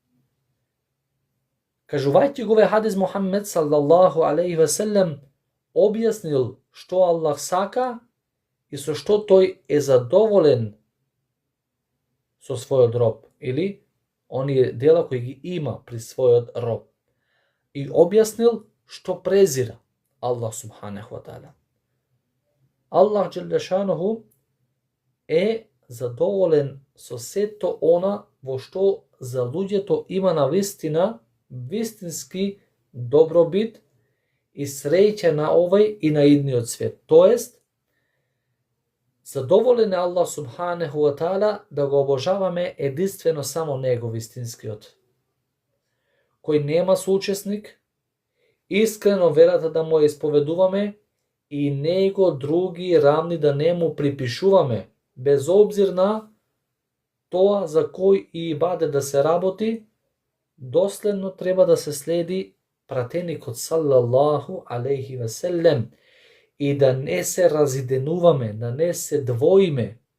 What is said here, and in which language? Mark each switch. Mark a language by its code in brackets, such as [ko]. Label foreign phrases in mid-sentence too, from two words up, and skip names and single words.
[mk] Кажувајќи го овој хадис, Мухаммед [ar] صلى الله عليه وسلم [mk] објаснил што Аллах сака и со што тој е задоволен со својот роб, или оние дела кои ги има при својот роб. И објаснил што презира Аллах [ar] سبحانه وتعالى. [mk] Аллах [ar] جل شأنه [mk] е задоволен со сето она во што за луѓето има на вистински добробит и среќа на овој и на идниот свет. Тоест, задоволен е Аллах [ar] سبحانه وتعالى [mk] да го обожаваме единствено само него, вистинскиот, кој нема соучесник, искрено верата да му исповедуваме и него други рамни да не му припишуваме, без обзир на тоа за кој и ибаде да се работи, доследно треба да се следи пратеникот [ar] صلى الله عليه وسلم [mk] и да не се разиденуваме, да не се двоиме,